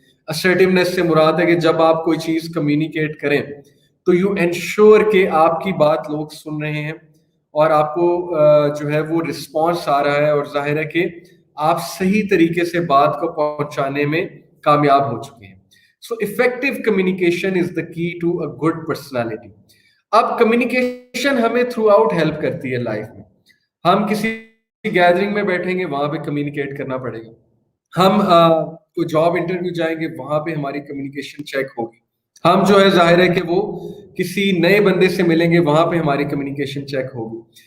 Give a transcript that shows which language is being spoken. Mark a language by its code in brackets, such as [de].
[ur] Assertiveness سے مراد ہے کہ جب آپ کوئی چیز کمیونیکیٹ کریں تو [en] you ensure [ur] کہ آپ کی بات لوگ سن رہے ہیں اور آپ کو جو ہے وہ رسپانس آ رہا ہے، اور ظاہر ہے کہ آپ صحیح طریقے سے بات کو پہنچانے میں کامیاب ہو چکے ہیں. [en] So effective communication is the key to a good personality. [ur] اب کمیونیکیشن ہمیں تھرو آؤٹ ہیلپ کرتی ہے لائف میں. ہم کسی گیدرنگ میں بیٹھیں گے، وہاں پہ کمیونیکیٹ کرنا پڑے گا. ہم کوئی جاب انٹرویو جائیں گے، وہاں پہ ہماری کمیونیکیشن چیک ہوگی. ہم جو ہے ظاہر ہے کہ وہ کسی نئے بندے سے ملیں گے، وہاں پہ ہماری کمیونیکیشن چیک ہوگی.